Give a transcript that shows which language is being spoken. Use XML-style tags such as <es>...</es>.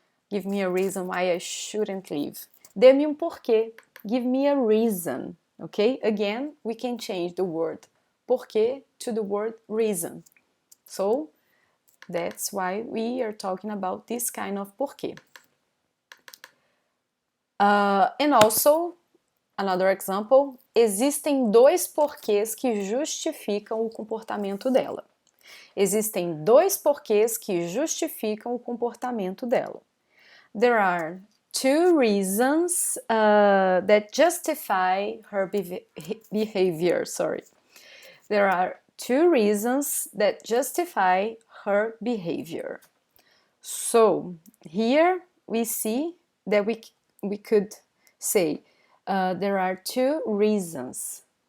<en>Give me a reason why I shouldn't leave.</en> <pt>Dê-me um porquê.</pt> <en>Give me a reason. Okay? Again, we can change the word porquê to the word reason. So, that's why we are talking about this kind of porquê. And also, another example,</en> <pt>existem dois porquês que justificam o comportamento dela. Existem dois porquês que justificam o comportamento dela.</pt> <en>There are two reasons that justify her behavior. Sorry. There are two reasons that justify her behavior. So, here we see that we could say there are two reasons.</en>